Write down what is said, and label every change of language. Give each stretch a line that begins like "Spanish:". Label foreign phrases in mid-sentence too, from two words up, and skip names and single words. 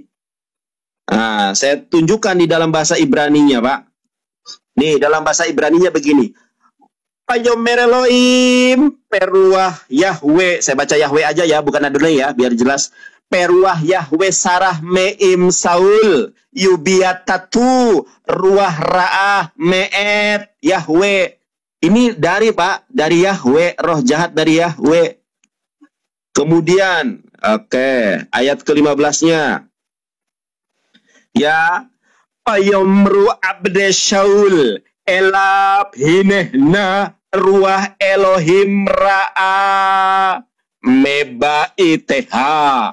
Indonesian: Nah, saya tunjukkan di dalam bahasa Ibraninya Pak. Nih, dalam bahasa Ibraninya begini.
Hebrew: ויאמר אלהים ורוח יהוה.
Indonesian: Saya baca Yahweh aja ya, bukan Adonai ya, biar jelas.
Hebrew: ורוח יהוה סרה מעם שאול ובעתתו רוח רעה מאת יהוה.
Indonesian: Ini dari Pak, dari Yahweh, roh jahat dari Yahweh. Kemudian, ayat ke-15-nya. Ya,
Hebrew: ויאמרו עבדי שאול אליו הנה נא רוח אלהים רעה מבעתך.